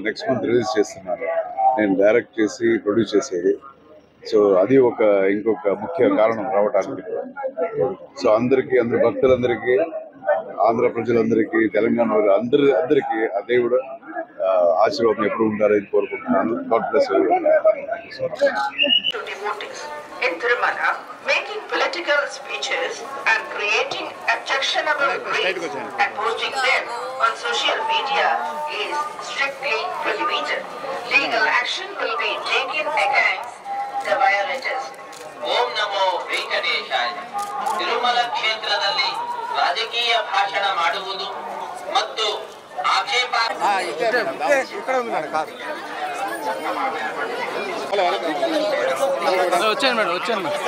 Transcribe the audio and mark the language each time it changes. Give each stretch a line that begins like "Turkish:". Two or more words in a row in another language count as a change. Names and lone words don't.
English: next month release
Telugu: చేస్తున్నాను. నేను డైరెక్ట్ చేసి ప్రొడ్యూస్ చేసేది. సో అది ఇంకొక ముఖ్య కారణం రావడానికి. సో అందరికీ, అందరి భక్తులందరికీ, ఆంధ్ర ప్రజలందరికీ, తెలంగాణ అందరికీ ఆ దేవుడు ఆశీర్వాదం ఎప్పుడు ఉండాలని కోరుకుంటున్నాను.
English: God bless everyone. in Tirumala, making political speeches and creating objectionable reels and posting them on social media is strictly prohibited. Legal action will be taken against the violators.
Sanskrit: ॐ नमो वेङ्कटेशाय.
Kannada: Tirumala ಕ್ಷೇತ್ರದಲ್ಲಿ ರಾಜಕೀಯ ಭಾಷಣ ಮಾಡುವುದು ಮತ್ತು ಆಕ್ಷೇಪ
Telugu: వచ్చాను మేడం.